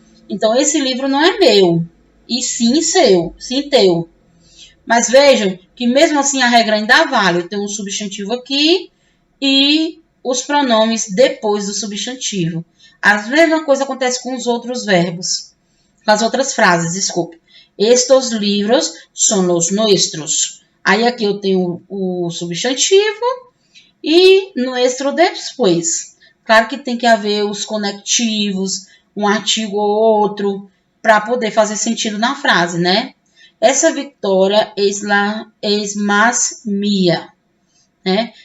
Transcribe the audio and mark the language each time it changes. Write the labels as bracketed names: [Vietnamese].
[Portuguese] Então, esse livro não é meu, e sim seu, sim teu. Mas vejam que mesmo assim a regra ainda vale. Eu tenho um substantivo aqui e os pronomes depois do substantivo. A mesma coisa acontece com os outros verbos, com as outras frases, desculpe. [Spanish] Estos livros son los nuestros. [Portuguese] Aí aqui eu tenho o substantivo e nuestro depois. Claro que tem que haver os conectivos, um artigo ou outro, para poder fazer sentido na frase, né? Essa vitória é mais minha, né?